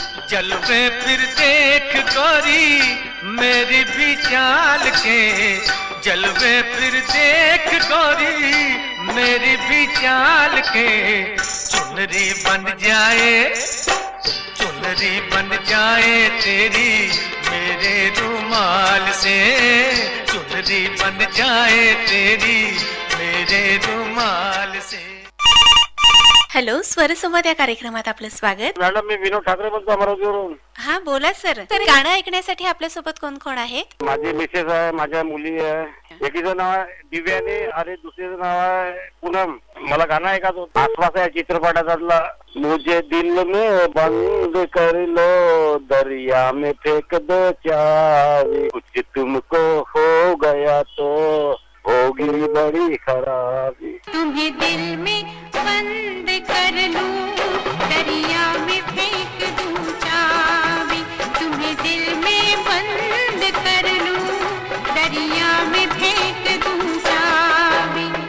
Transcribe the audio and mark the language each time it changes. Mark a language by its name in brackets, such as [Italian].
[Hindi] जलवे फिर देख गोरी मेरी भी चाल के, जलवे फिर देख गोरी मेरी भी चाल के, चुनरी बन जाए तेरी मेरे रुमाल से, चुनरी बन जाए तेरी मेरे रुमाल से. [Marathi] हॅलो, स्वरसंवाद या कार्यक्रमात आपलं स्वागत. मॅडम, मी विनोद ठाकरे बोलतो अमरावतीवरून. हा बोला सर. तर गाणं ऐकण्यासाठी आपल्या सोबत कोण कोण आहेत? माझी मिसेस आहे, माझ्या मुली आहे. एकीचं नाव आहे दिव्यानी आणि दुसरीचं नाव आहे पूनम. मला गाणं ऐकायचं होतं. आसपास या चित्रपटातला [Hindi] मुझे दिल में बंद कर लो, दरिया में फेंक दो चाबी, कुछ तुमको हो गया तो होगी बड़ी खराबी. तुम्हें दिल में बंद कर लूं, दरिया में फेंक दूं चाबी, तुम्हें दिल में बंद कर लूं, दरिया में फेंक दूं चाबी,